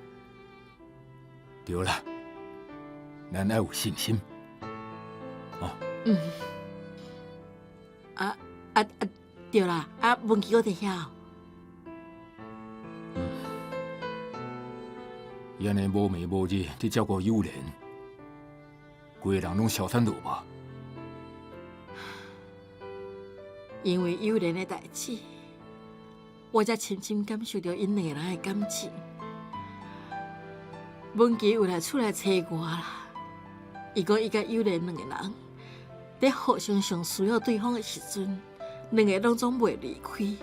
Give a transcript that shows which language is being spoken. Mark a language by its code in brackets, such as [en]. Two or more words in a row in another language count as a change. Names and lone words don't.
[nan] 对啦，咱要有信心。对啦，文琪我伫遐。伊安尼无暝无日伫照顾幼莲，规个人拢消散落吧。因为幼莲的代志，我才深深感受到因两个人的感情。文琪有来出来找我啦，伊讲伊甲幼莲两个人在互相上需要对方的时阵，两个拢总袂离开。